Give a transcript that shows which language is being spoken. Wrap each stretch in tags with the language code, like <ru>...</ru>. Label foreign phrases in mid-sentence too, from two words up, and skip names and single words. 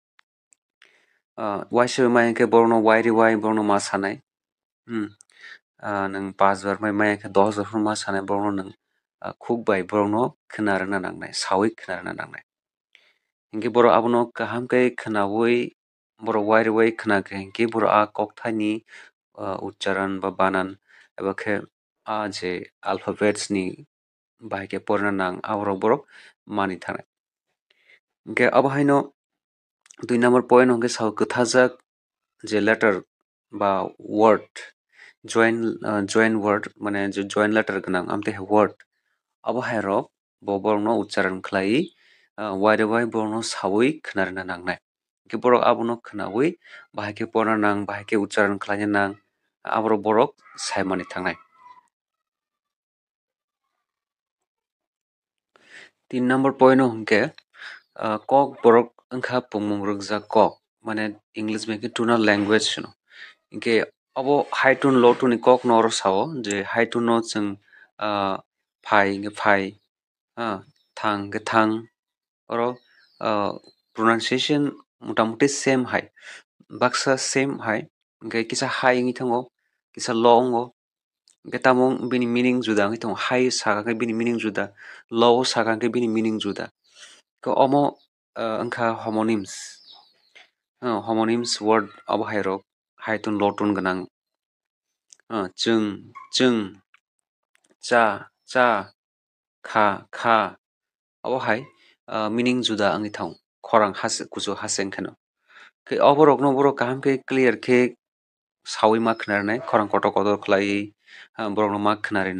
<trp>Waisa bai maya khe borok no wai rwai borok no ma sanai nwng 5 bar bai maya khe 10 bar ma sanai borok no nwng khukbai borok no khwnarwna nangnai saui khwnarwna nangnai. Hingke borok abono kaham khe khnaui borok wai rwai khwnakhe hingke borok kokthai ni uchcharan ba banan eba khe जे alphabetsनि बाहायके फरायनो नां आबरक borok mani thangnai. Hingke abo haino 2 number point hingke sao kwthajak je letter ba word</trp> <en>join word</en> <trp>mane je</trp> <en>join letter</en> <trp>ganang amte word abo hairok bo borok no uchcharon khlai waide wai borok no sawi khwnarina nangnai. Hingke borok abono khwnawi bahaike porna nang bahaike uchcharon khlaina nang aborok borok saimani thangnai. 3 number point no hingke kok borok wngkha pungmung rwgjak kok mane English bai khe</trp> <en>tonal language</en> <trp>no. Hingke abo</trp> <en>high tone low tone</en> <trp>ni kok no oro sao je</trp> <en>high tone</en> <trp>no chwng phai hingke phai thang hingke thang oro pronunciation motamuti same hai baksa same hai hingke kisa high wngui thango kisa low ongo hingke tamung bini meaning juda wngui tongo high saka khe bini meaning juda low saka khe bini meaning juda. Omo wngkha</trp> <en>homonyms homonyms word</en> <trp>abo hairok</trp> <en>high tone low tone</en> <trp>ganang chwng chwng cha cha kha kha abo hai meaning juda wngui tongo khorang kuchu haseng kheno. Oborok no borok kaham khe clear khe sawi ma khwnarnai khorang kotor kotor khlai borok no ma khwnarinai.</trp>